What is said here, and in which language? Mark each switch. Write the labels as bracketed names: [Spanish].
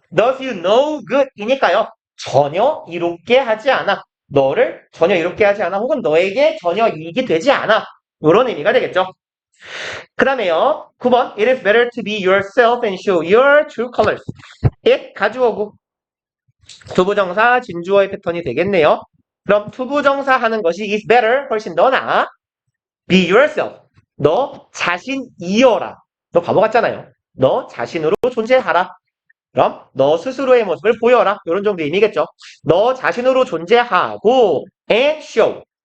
[English] Does you no good 이니까요. [Korean] 전혀 이롭게 하지 않아. 너를 전혀 이롭게 하지 않아. 혹은 너에게 전혀 이익이 되지 않아. 이런 의미가 되겠죠. 그 다음에요. 9번. [English] It is better to be yourself and show your true colors. [Korean] it 가주어고 투부정사 진주어의 패턴이 되겠네요. 그럼 투부정사 하는 것이 [English] is better [Korean] 훨씬 더 나아. [English] Be yourself. [Korean] 너 자신이여라. 너 바보 같잖아요. 너 자신으로 존재하라. 그럼 너 스스로의 모습을 보여라. 이런 정도의 의미겠죠. 너 자신으로 존재하고 [English] and show.